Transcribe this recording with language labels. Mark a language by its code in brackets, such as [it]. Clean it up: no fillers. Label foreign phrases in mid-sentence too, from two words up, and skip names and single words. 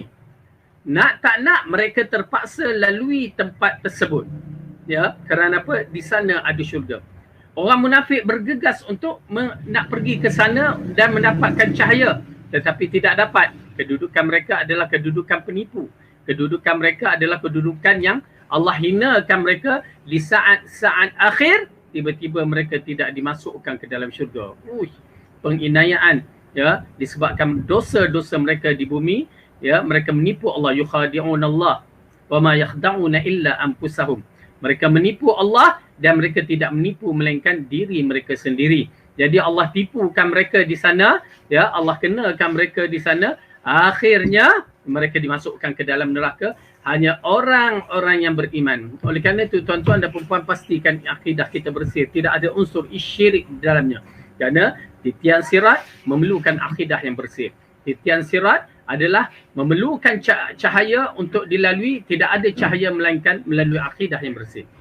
[ms] Nak tak nak mereka terpaksa lalui tempat tersebut. Ya, kerana apa? Di sana ada syurga. Orang munafik bergegas untuk nak pergi ke sana dan mendapatkan cahaya, tetapi tidak dapat. Kedudukan mereka adalah kedudukan penipu. Kedudukan mereka adalah kedudukan yang Allah hinakan mereka. Di saat-saat akhir, tiba-tiba mereka tidak dimasukkan ke dalam syurga. Penginayaan, ya, disebabkan dosa-dosa mereka di bumi, ya, mereka menipu Allah. [ar] يخادعون الله. وما يخدعون إلا أنفسهم. [ms] Mereka menipu Allah dan mereka tidak menipu melainkan diri mereka sendiri. Jadi Allah tipukan mereka di sana, ya, Allah kenakan mereka di sana, akhirnya mereka dimasukkan ke dalam neraka, hanya orang-orang yang beriman. Oleh kerana itu tuan-tuan dan puan-puan, pastikan akidah kita bersih, tidak ada unsur syirik di dalamnya. Kerana titian sirat memerlukan akidah yang bersih. Titian sirat adalah memerlukan cahaya untuk dilalui, tidak ada cahaya melainkan melalui akidah yang bersih.